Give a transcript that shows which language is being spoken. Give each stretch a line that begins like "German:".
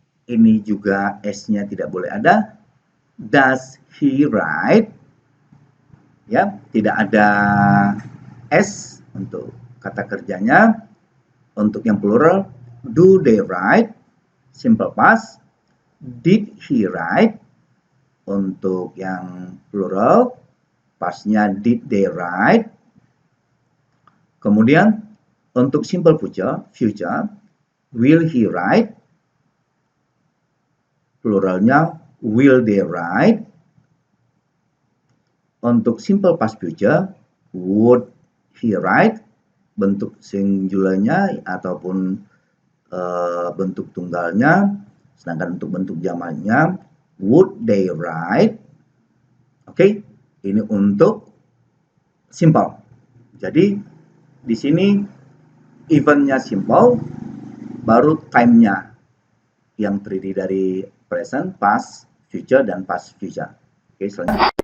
Indonesian: Ini juga s-nya tidak boleh ada.
English: Does he write?
Indonesian: Ya, tidak ada s untuk kata kerjanya. Untuk yang
English: plural, do they write? Simple past, did he write?
Indonesian: Untuk yang plural, pastnya
English: did they write?
Indonesian: Kemudian untuk
English: simple future, will he write? Pluralnya will they write? Untuk simple past future, would he write?
Indonesian: Bentuk singularnya ataupun bentuk tunggalnya. Sedangkan untuk bentuk jamaknya,
English: would they write?
Indonesian: Oke, ini untuk simple. Jadi di sini eventnya simple, baru time-nya yang terdiri dari present, past, future, dan past future. Oke, selanjutnya.